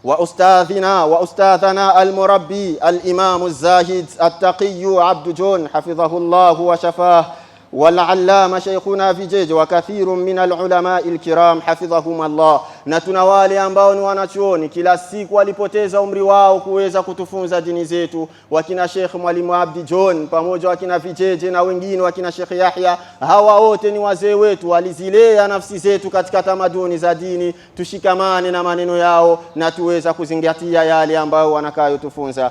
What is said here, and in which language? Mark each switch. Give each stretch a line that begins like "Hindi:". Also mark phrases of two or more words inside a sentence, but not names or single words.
Arabic: وأستاذنا المربي الإمام الزاهد التقي عبد جون حفظه الله وشفاه، والعلامة شيخنا فيجيج وكثير من العلماء الكرام حفظهم الله.
Swahili: Na tuna wale ambao ni wanachuoni kila siku walipoteza umri wao kuweza kutufunza dini zetu, wakina Sheikh Mwalimu Abdi John pamoja wakina Vijeje na wengine wakina Sheikh Yahya. Hawa wote ni wazee wetu, walizilea nafsi zetu katika tamaduni za dini. Tushikamane na maneno yao na tuweza kuzingatia yale ambayo wanakayotufunza.